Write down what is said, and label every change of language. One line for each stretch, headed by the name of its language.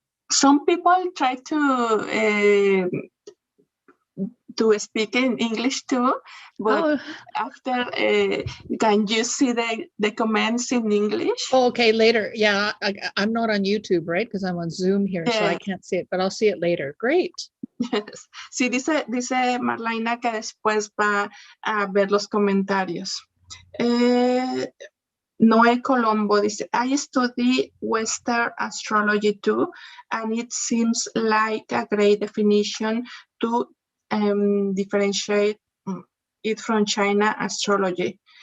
English: Some people try to speak in English too, but after, can you see the comments in English? Oh, okay, later. Yeah, I'm not on YouTube, right? Because I'm on Zoom here, so I can't see it, but I'll see it later. Great. Yes.
Spanish: Sí, dice Marlyna que después va a ver los comentarios.
English: Noé Colombo dice, I study Western astrology too, and it seems like a great definition to differentiate it from China astrology.